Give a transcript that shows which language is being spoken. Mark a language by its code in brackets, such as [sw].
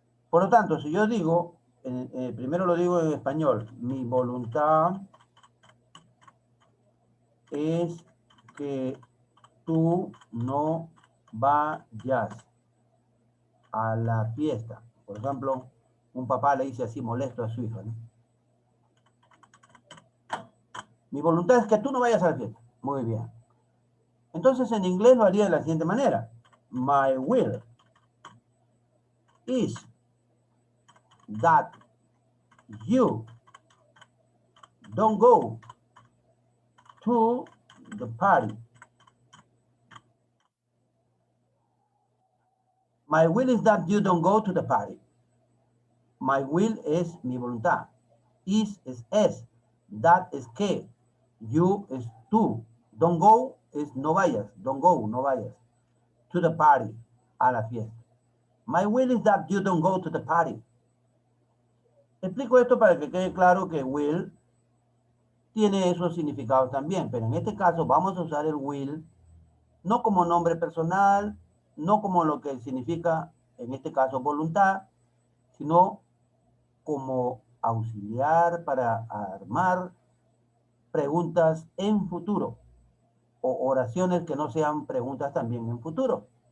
[es] Por lo tanto, si yo digo, primero lo digo en español, mi voluntad es que tú no vayas a la fiesta. Por ejemplo, un papá le dice así molesto a su hija, ¿no? Mi voluntad es que tú no vayas a la fiesta. Muy bien. Entonces en inglés lo haría de la siguiente manera. [en] My will is that you don't go to the party. My will is that you don't go to the party. My will [es] es mi voluntad. Is es. That es que. You es tú. [en] Don't go [es] es no vayas. Don't go, no vayas. [en] To the party, [es] a la fiesta. [en] My will is that you don't go to the party. [es] Explico esto para que quede claro que will tiene esos significados también, pero en este caso vamos a usar el will no como nombre personal, no como lo que significa en este caso voluntad, sino como auxiliar para armar preguntas en futuro o oraciones que no sean preguntas también en futuro.